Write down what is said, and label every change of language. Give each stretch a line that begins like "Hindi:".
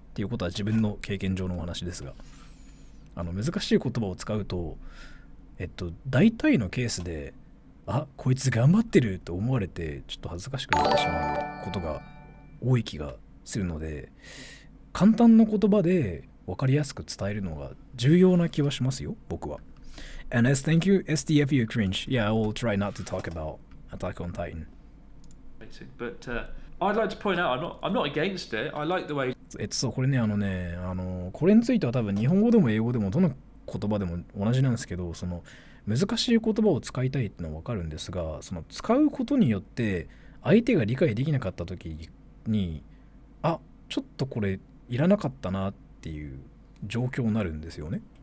Japanese: っていうことは自分の経験上のお話ですが、難しい言葉を使うと、大体のケースで、あ、こいつ頑張ってると思われてちょっと恥ずかしくなってしまうことが多い気がするので、簡単な言葉で分かりやすく伝えるのが重要な気はしますよ、僕は。
English: And as thank you, SDFU cringe. Yeah, I will try not to talk about Attack on Titan. But I'd like to point out, I'm not against it. I like the way.
Japanese: そう、これね、これについては多分日本語でも英語でもどの言葉でも同じなんですけど、その難しい言葉を使いたいってのは分かるんですが、その使うことによって相手が理解できなかった時に、あ、ちょっとこれいらなかったなっていう状況になるんですよね。